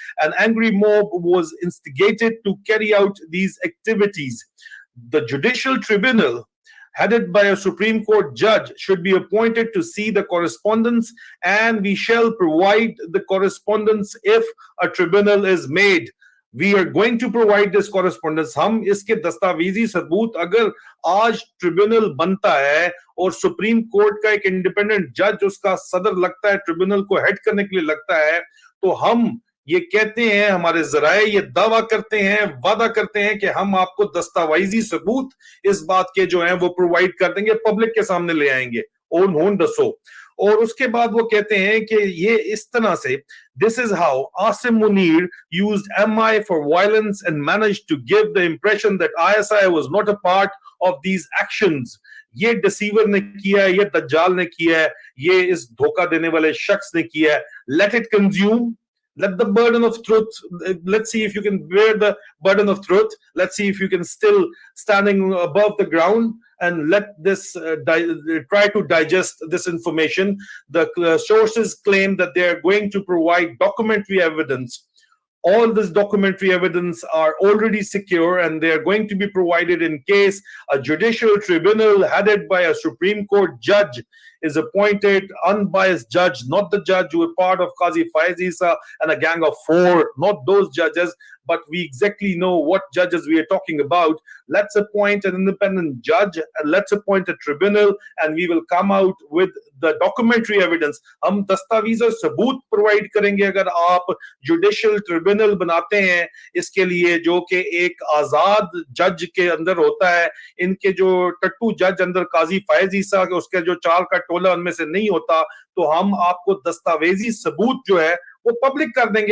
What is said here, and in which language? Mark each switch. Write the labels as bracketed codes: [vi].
[en] An angry mob was instigated to carry out these activities. The judicial tribunal, headed by a Supreme Court judge, should be appointed to see the correspondence, and we shall provide the correspondence if a tribunal is made. We are going to provide this correspondence. [hi] हम इसके दस्तावेजी सबूत, अगर आज tribunal बनता है और supreme court का एक इंडिपेंडेंट जज उसका सदर लगता है, ट्रिब्यूनल को हेड करने के लिए लगता है, तो हम ये कहते हैं, हमारे जराए ये दावा करते हैं, वादा करते हैं कि हम आपको दस्तावेजी सबूत इस बात के जो हैं वो प्रोवाइड कर देंगे, पब्लिक के सामने ले आएंगे ओन होन दसो. और उसके बाद वो कहते हैं कि ये इस तरह से, [en] this is how Asim Munir used MI for violence and managed to give the impression that ISI was not a part of these actions. [hi] ये डिसीवर ने किया है, ये दज्जाल ने किया है, ये इस धोखा देने वाले शख्स ने किया है. [en] Let it consume. Let the burden of truth, let's see if you can bear the burden of truth. Let's see if you can still standing above the ground and let this try to digest this information. The sources claim that they are going to provide documentary evidence. All this documentary evidence are already secure and they are going to be provided in case a judicial tribunal headed by a Supreme Court judge is appointed, unbiased judge, not the judge who is part of Qazi Faiz Isa and a gang of 4, not those judges, but we exactly know what judges we are talking about. Let's appoint an independent judge and let's appoint a tribunal and we will come out with the documentary evidence. [hi] हम दस्तावेज और सबूत provide करेंगे अगर आप judicial tribunal बनाते हैं इसके लिए, जो कि एक आजाद जज के अंदर होता है. इनके जो टट्टू जज अंदर काजी फायज ईसा के उसके जो 4 का टोला उनमें से नहीं होता, तो हम आपको दस्तावेजी सबूत जो है वो पब्लिक कर देंगे.